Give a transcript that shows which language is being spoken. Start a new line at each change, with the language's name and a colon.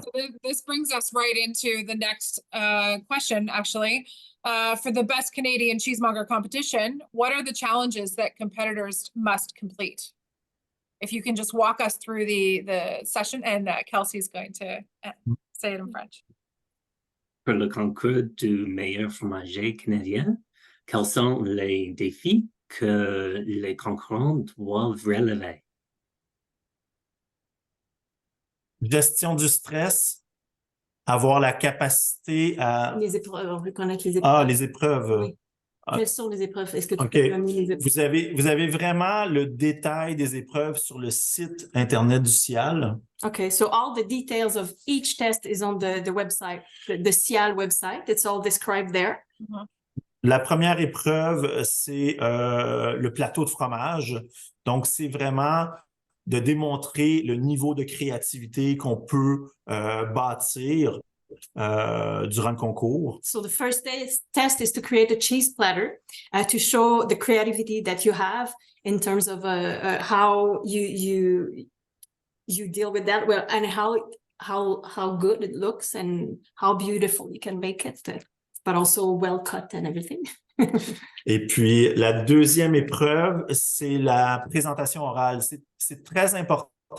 English: So this brings us right into the next question, actually. For the best Canadian cheesemonger competition, what are the challenges that competitors must complete? If you can just walk us through the session, and Kelsie is going to say it in French.
French: Pour le concours du meilleur fromager canadien, quels sont les défis que les concurrents doivent relever? Gestion du stress, avoir la capacité à... Les épreuves, on veut connaître les épreuves. Ah, les épreuves. Oui. Quelles sont les épreuves? Est-ce que tu
English: OK.
French: peux nommer les épreuves? Vous avez vraiment le détail des épreuves sur le site Internet du SIAL.
English: Okay, so all the details of each test is on the website, the SIAL website. It's all described there.
French: La première épreuve, c'est le plateau de fromage. Donc, c'est vraiment de démontrer le niveau de créativité qu'on peut bâtir durant le concours.
English: So the first test is to create a cheese platter to show the creativity that you have in terms of how you deal with that well, and how good it looks and how beautiful you can make it, but also well cut and everything.
French: Et puis, la deuxième épreuve, c'est la présentation orale. C'est très important